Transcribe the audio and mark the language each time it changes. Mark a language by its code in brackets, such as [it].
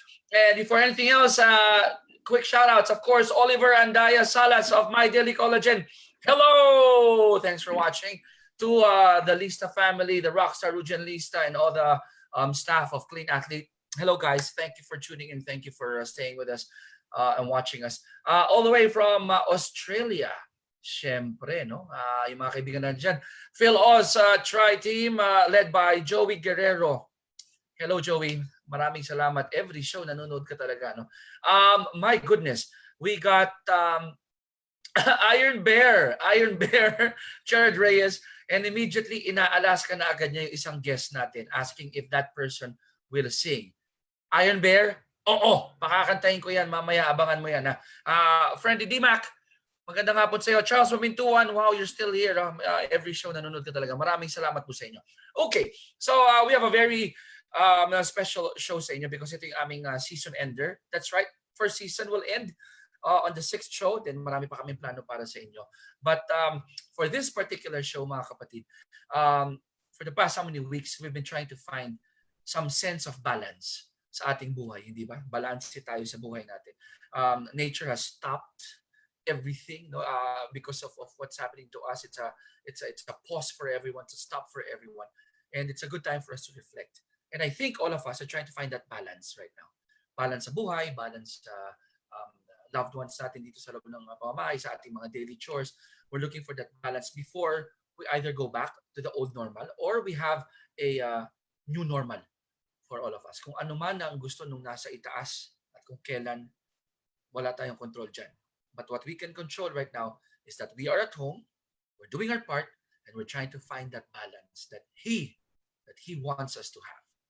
[en] And before anything else, quick shout outs, of course, Oliver and Daya Salas of My Daily Collagen. Hello! Thanks for watching. To the Lista family, the Rockstar Rujan Lista, and all the staff of Clean Athlete. Hello, guys. Thank you for tuning in. Thank you for staying with us and watching us. All the way from Australia. [tl] Siyempre, no? Yung mga kaibigan na dyan. [en] Phil Oz Tri-Team led by Joey Guerrero. Hello, Joey. [tl] Maraming salamat. [en] Every show [tl] nanonood ka talaga, no? [en] My goodness. We got Iron Bear, Jared Reyes, and immediately [tl] inaalas ka na agad niya yung isang guest natin [en] asking if that person will sing. Iron Bear? [tl] Oo, pakakantahin ko yan. Mamaya abangan mo yan. Friendly D-Mac, magandang hapon sa iyo. [en] Charles Mamintuan, wow, you're still here. Every show [tl] nanonood ka talaga. Maraming salamat po sa inyo. [en] Okay, so we have a very special show [tl] sa inyo [en] because [tl] ito yung aming [en] season ender. That's right, first season will end on the 6th show. Then [tl] marami pa kaming plano para sa inyo. [en] But for this particular show, [tl] mga kapatid, [en] for the past how many weeks, we've been trying to find some sense of balance [tl] sa ating buhay, hindi ba? Balance tayo sa buhay natin. [en] Nature has stopped everything, no? Because of what's happening to us. It's a pause for everyone, it's a stop for everyone, and it's a good time for us to reflect. And I think all of us are trying to find that balance right now. [tl] Balance sa buhay, balance sa [en] loved ones [tl] natin dito sa loob ng pamamahay, sa ating mga [en] daily chores. We're looking for that balance before we either go back to the old normal or we have a new normal for all of us. [tl] Kung ano man ang gusto nung nasa itaas at kung kailan, wala tayong control dyan. [en] But what we can control right now is that we are at home, we're doing our part, and we're trying to find that balance that He wants us to have.